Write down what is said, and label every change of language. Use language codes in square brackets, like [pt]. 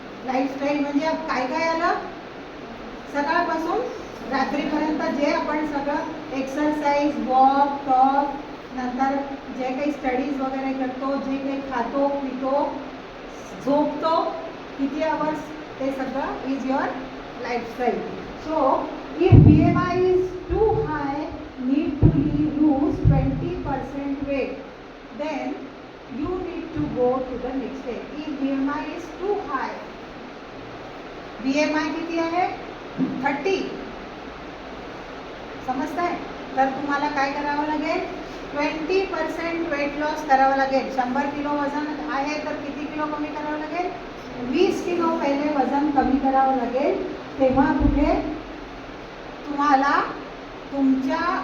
[mr] Lifestyle म्हणजे काय काय आलं? सकाळपासून रात्रीपर्यंत जे आपण सगळं एक्सरसाइज, वॉक, टॉक, नंतर जे काही स्टडीज वगैरे करतो, जे काही खातो पितो, झोपतो, किती आवर्स, ते सगळं [en] Is your lifestyle. So if BMI is too high, need to lose 20% weight, then you need to go to the next step. If BMI is too high, BMI [mr] किती आहे? 30. समजताय? तर तुम्हाला काय करावं लागेल? 20% वेट लॉस करावं लागेल. 100 किलो वजन आहे तर किती किलो कमी करावं लागेल? 20 किलो पहिले वजन कमी करावं लागेल. तेव्हा कुठे तुम्हाला तुमच्या